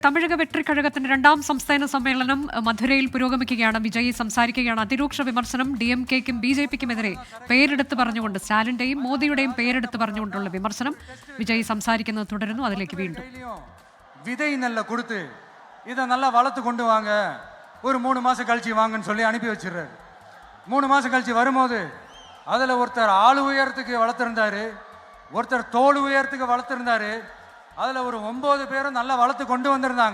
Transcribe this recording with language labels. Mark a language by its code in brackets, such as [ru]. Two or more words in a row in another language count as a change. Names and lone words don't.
[ml] തമിഴക വെട്രിക്കഴകത്തിന്റെ രണ്ടാം സംസ്ഥാന സമ്മേളനം മധുരയിൽ പുരോഗമിക്കുകയാണ്. വിജയ് സംസാരിക്കുകയാണ്. അതിരൂക്ഷ വിമർശനം DMK-ക്കും BJP-ക്കുമെതിരെ പേരെടുത്ത് പറഞ്ഞുകൊണ്ട്, സ്റ്റാലിന്റെയും മോദിയുടെയും പേരെടുത്ത് പറഞ്ഞുകൊണ്ടുള്ള വിമർശനം. വിജയ് സംസാരിക്കുന്നത് തുടരുന്നു. അതിലേക്ക് വീണ്ടും [ta] விதை நல்ல கொடுத்து இதை நல்லா வளர்த்து கொண்டு வாங்க, ஒரு 3 மாதம் கழிச்சு வாங்கன்னு சொல்லி அனுப்பி வச்சிடுறாரு. 3 மாதம் கழிச்சு வரும்போது அதில் ஒருத்தர் ஆளு உயரத்துக்கு வளர்த்துருந்தாரு, ஒருத்தர் தோல் உயரத்துக்கு வளர்த்துருந்தாரு. அதில் ஒரு 9 பேரும் நல்லா வளர்த்து கொண்டு வந்திருந்தாங்க.